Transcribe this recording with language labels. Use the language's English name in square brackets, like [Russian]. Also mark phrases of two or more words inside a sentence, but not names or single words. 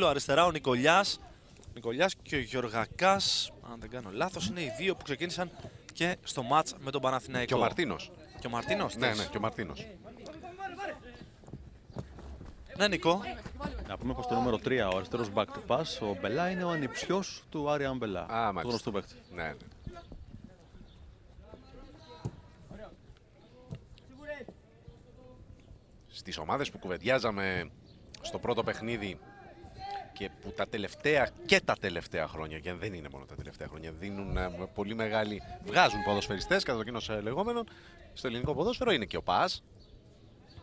[Greek] Αριστερά ο Νικολιάς και ο Γεωργακάς, αν δεν κάνω λάθος, είναι οι δύο που ξεκίνησαν και στο μάτς με τον Παναθηναϊκό. Και ο Μαρτίνος. Και ο Μαρτίνος. Ναι, και ο Μαρτίνος. Ναι, Νικό. Να πούμε πως το νούμερο 3, ο αριστερός [English] back to pass, [Greek] ο Μπελά, είναι ο ανιψιός του Άριαν Μπελά. Του γνωστού παίκτη. Ναι. Στις ομάδες που κουβεντιάζαμε στο πρώτο παιχνίδι και που τα τελευταία χρόνια, και δεν είναι μόνο τα τελευταία χρόνια, δίνουν πολύ μεγάλη, βγάζουν ποδοσφαιριστές κατά το κοινός λεγόμενο στο ελληνικό ποδόσφαιρο, είναι και ο ΠΑΣ.